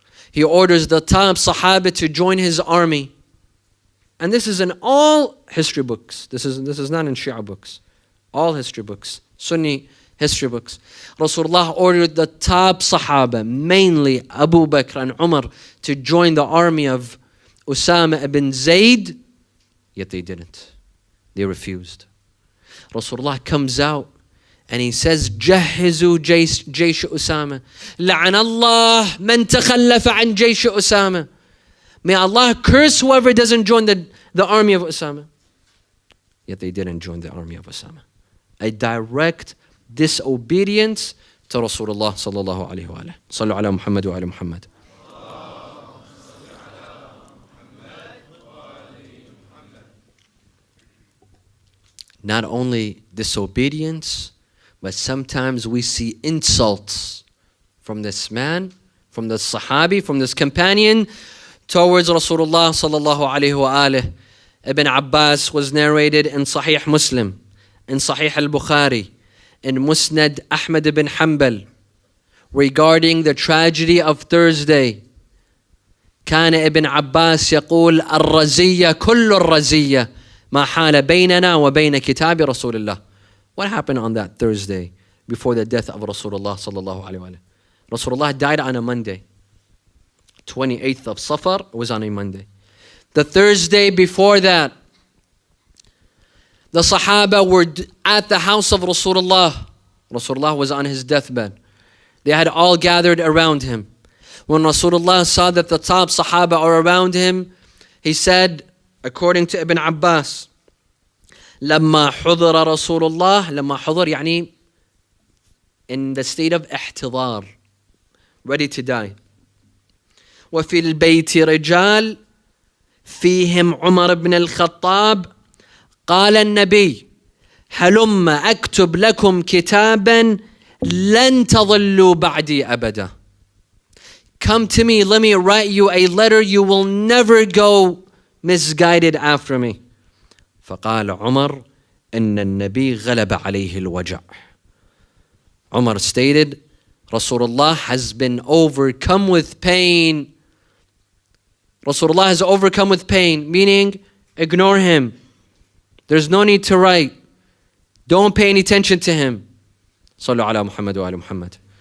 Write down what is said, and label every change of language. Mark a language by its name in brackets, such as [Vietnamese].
[English] He orders the top Sahaba to join his army. And this is in all history books. This is not in Shia books. All history books. Sunni history books. Rasulullah ordered the top Sahaba, mainly Abu Bakr and Umar, to join the army of Usama ibn Zayd. Yet they didn't. They refused. Rasulullah comes out and he says, [Arabic] جهزوا جيش أسامة لعن الله من تخلف عن جيش أسامة. [English] May Allah curse whoever doesn't join the army of Usama. Yet they didn't join the army of Usama. A direct disobedience to Rasulullah sallallahu alayhi wa sallam. Sallu ala Muhammad wa ala Muhammad. Not only disobedience, but sometimes we see insults from this man, from this Sahabi, from this companion towards Rasulullah sallallahu alayhi wa alihi. Ibn Abbas was narrated in Sahih Muslim, in Sahih al-Bukhari, in Musnad Ahmad ibn Hanbal, regarding the tragedy of Thursday. [Arabic] كان ابن عباس يقول الرزية كل الرزية ما حال بيننا وبين كتاب رسول الله. [English] What happened on that Thursday before the death of Rasulullah sallallahu alayhi wa sallam? Rasulullah died on a Monday. 28th of Safar was on a Monday. The Thursday before that, the Sahaba were at the house of Rasulullah. Rasulullah was on his deathbed. They had all gathered around him. When Rasulullah saw that the top Sahaba are around him, he said, according to Ibn Abbas, [Arabic] لما حضر رسول الله, لما حضر يعني [English] in the state of [Arabic] احتضار, [English] ready to die. [Arabic] وفي البيت رجال فيهم عمر بن الخطاب قال النبي هلم أكتب لكم كتابا لن تضلوا بعدي أبدا. [English] Come to me, let me write you a letter, you will never go misguided after me. [Arabic] فقال عمر إن النبي غلب عليه الوجع. [English] Umar stated, Rasulullah has been overcome with pain. Rasulullah has overcome with pain, meaning ignore him. There's no need to write. Don't pay any attention to him. Sallu ala Muhammad wa ala Muhammad.